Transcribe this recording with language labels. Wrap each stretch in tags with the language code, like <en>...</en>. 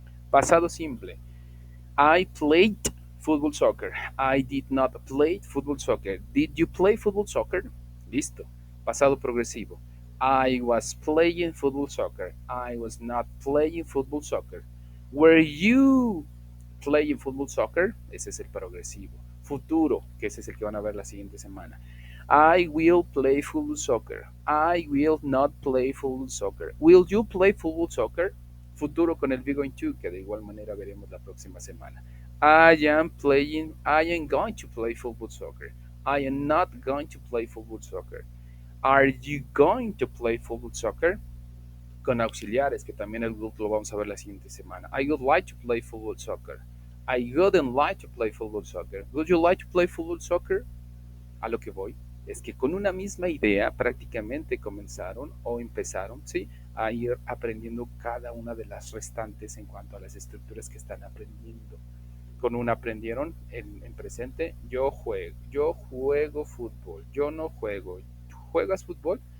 <es>Pasado simple,</es> <en>I played football soccer. I did not play football soccer. Did you play football soccer?</en> <es>Listo. Pasado progresivo.</es> <en>I was playing football soccer. I was not playing football soccer. Were you playing football soccer?</en> <es>Ese es el progresivo. Futuro, que ese es el que van a ver la siguiente semana.</es> <en>I will play football soccer. I will not play football soccer. Will you play football soccer?</en> <es>Futuro con el be going to, que de igual manera veremos la próxima semana.</es> <en>I am going to play football soccer. I am not going to play football soccer. Are you going to play football soccer?</en> <es>Con auxiliares, que también el lo vamos a ver la siguiente semana.</es> <en>I would like to play football soccer. I wouldn't like to play football soccer. Would you like to play football soccer?</en> <es>A lo que voy es que con una misma idea prácticamente comenzaron o empezaron, ¿sí?, a ir aprendiendo cada una de las restantes en cuanto a las estructuras que están aprendiendo. Con una aprendieron en presente, yo juego fútbol, yo no juego, ¿juegas fútbol?</es>